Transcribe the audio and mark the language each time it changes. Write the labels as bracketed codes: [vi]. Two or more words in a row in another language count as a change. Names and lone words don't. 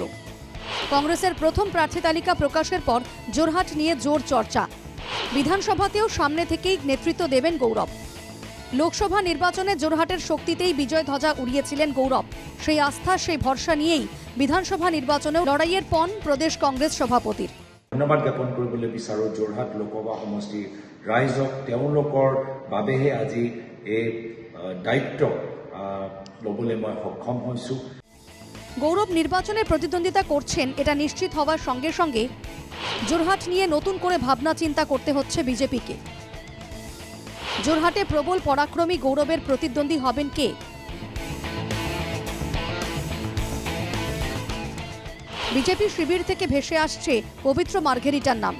[bn] কংগ্রেসের প্রথম প্রার্থী তালিকা প্রকাশের পর জোরহাট নিয়ে জোর চর্চা। বিধানসভাতেও সামনে থেকেই নেতৃত্ব দেবেন গৌরব। লোকসভা নির্বাচনে জোরহাটের শক্তিতেই বিজয় ধ্বজা উড়িয়েছিলেন গৌরব। সেই আস্থা, সেই ভরসা নিয়েই বিধানসভা নির্বাচনেও লড়াইয়ের পণ প্রদেশ কংগ্রেস সভাপতির। [as] ধন্যবাদ জ্ঞাপন কৰিবলৈ বিচাৰোঁ যোৰহাট লোকসভা সমষ্টিৰ ৰাইজক। তেওঁলোকৰ বাবেহে আজি এই দায়িত্ব ল'বলৈ মই সক্ষম হৈছোঁ। [bn] গৌরব নির্বাচনে প্রতিদ্বন্দ্বিতা করছেন এটা নিশ্চিত হওয়ার সঙ্গে সঙ্গে জোরহাট নিয়ে নতুন করে ভাবনা চিন্তা করতে হচ্ছে বিজেপিকে। জোরহাটে প্রবল পরাক্রমী গৌরবের প্রতিদ্বন্দ্বী হবেন কে? বিজেপি শিবির থেকে ভেসে আসছে পবিত্র মার্ঘেরিটার নাম।